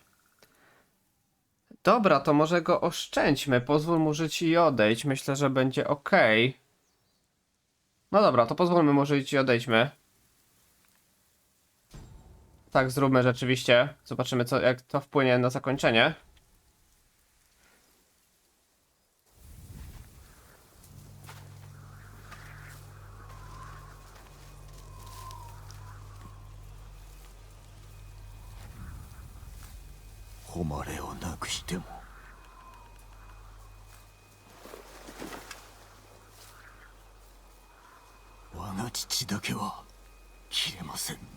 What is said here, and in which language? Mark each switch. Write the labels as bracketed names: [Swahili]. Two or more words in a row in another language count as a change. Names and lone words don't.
[Polish] Dobra, to może go oszczędźmy, pozwól mu żyć i odejść. Myślę, że będzie ok. No dobra, to pozwólmy mu żyć i odejdźmy. Tak, zróbmy rzeczywiście. Zobaczymy, jak to wpłynie na zakończenie. [Japanese] 誉れをなくしても我が父だけは切れません。